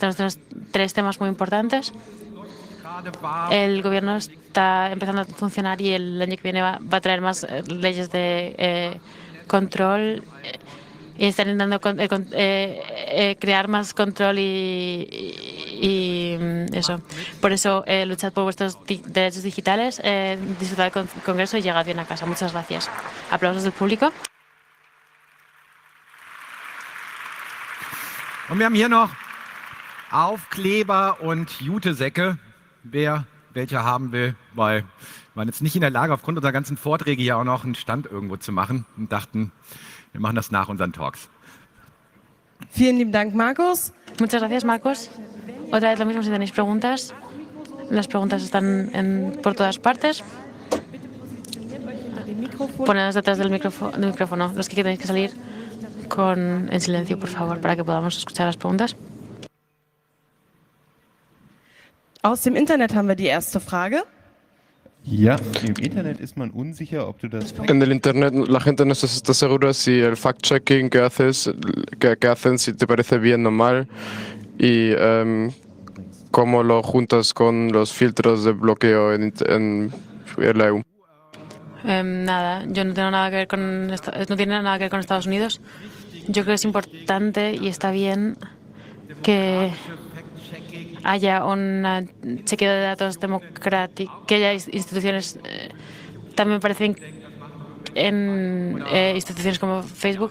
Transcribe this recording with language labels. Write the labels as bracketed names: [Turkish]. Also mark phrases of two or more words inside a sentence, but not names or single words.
[Spanish] Tenemos 3 temas muy importantes. El gobierno está empezando a funcionar y el año que viene va a traer más leyes de control y están intentando crear más control y eso. Por eso, luchad por vuestros derechos digitales, disfrutad del Congreso y llegad bien a casa. Muchas gracias. Aplausos del público. [German] Und wir haben hier noch Aufkleber und Jutesäcke. Wer welche haben will, weil wir waren jetzt nicht in der Lage, aufgrund unserer ganzen Vorträge hier auch noch einen Stand irgendwo zu machen und dachten, wir machen das nach unseren Talks. Vielen lieben Dank, Markus. [Spanish] Muchas gracias, Marcos. Otra vez lo mismo si tenéis preguntas. Las preguntas están por todas partes. Ponedos detrás del micrófono. Los que tenéis que salir en silencio, por favor, para que podamos escuchar las preguntas. [German] Aus dem Internet haben wir die erste Frage. Ja, im Internet ist man unsicher, ob du das... [Spanish] En el Internet la gente no está segura si el fact-checking que hacen, si te parece bien o mal, y cómo lo juntas con los filtros de bloqueo en la EU. Nada, yo no tengo nada que ver no tiene nada que ver con Estados Unidos. Yo creo que es importante y está bien que haya un chequeo de datos democrático, que haya instituciones, también me parece en instituciones como Facebook.